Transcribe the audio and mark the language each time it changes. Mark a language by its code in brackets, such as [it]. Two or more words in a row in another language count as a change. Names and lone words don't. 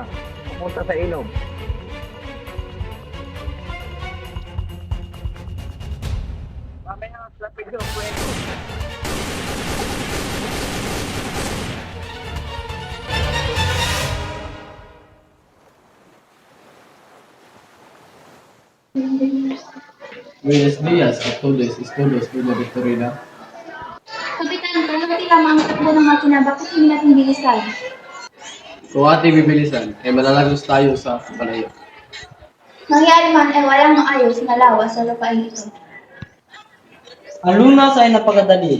[tl] Pumunta sa ilog. Mamaya ang Rapido, pwede. [es] Buenos días a todos y todos de la Victorina. [tl] Kapitan, kalahati lamang ang takbo ng makina. Bakit hindi natin bilisan? Kung ating bibilisan, ay malalagos tayo sa palayo. Nangyari man ay walang maayos na lawas sa lupain ito. Ang lunas ay napakadali.